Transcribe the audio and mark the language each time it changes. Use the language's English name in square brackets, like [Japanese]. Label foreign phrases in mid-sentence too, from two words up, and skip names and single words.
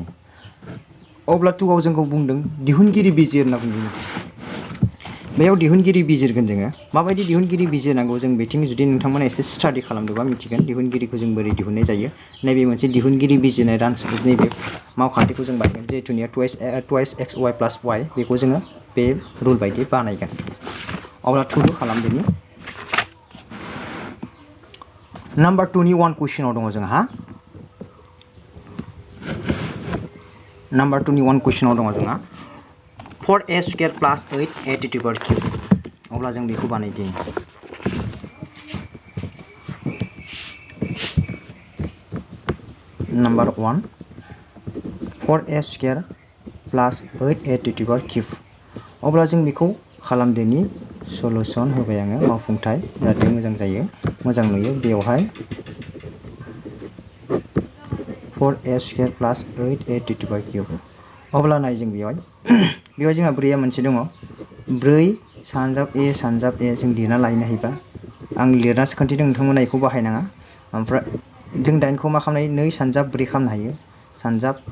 [Bodo] अब्ला 2 आव जोंखौ बुंदों दिहुनगिरि बिजिर होनना बुंदों। बेयाव दिहुनगिरि बिजिरगोन जोङो माबायदि दिहुनगिरि बिजिरनांगौ जों बिथिं जुदि नोंथांमोना एसे स्टाडि खालामदोंबा मिथिगोन दिहुनगिरिखौ जों बोरै दिहुननाय जायो। नैबे मोनसे दिहुनगिरि बिजिरनाय नैबे मावखान्थिखौ जों बानायगोन जिहेतुनिया [English] twice x y plus y [Bodo] बेखौ जोङो बे रुल बायदि बानायगोन। अब्ला 2 खालामदिनि। नाम्बार 2 नि 1 कुइसनाव दङ जोंहा नाम्बार 2 नि 1 कुइसनाव दङ जोंहा [English] 4a square plus 8a to power cube. [Bodo] अब्ला जों बेखौ बानायदिनि। नाम्बार 1 [English] 4a square plus 8a to power cube. [Bodo] अब्ला जों बेखौ खालामदिनि। सलुसन होबाय आङो मावफुंथाय जाहाथे मोजां जायो मोजां नुयो। बेवहाय [English] 4a square plus 8a to power cube [Bodo] अब्ला नाय जों बेवहाय जोंहा ब्रैया मोनसे दङ 4 सानजाब ए जों लिरना लायनो हायोबा आं लिरनासो खोन्थिदों नोंथांमोना बेखौ बाहायनाङा ओमफ्राय जों 8 खौ मा खालामनो हायो 2 सानजाब 4 खालामनो हायो सानजाब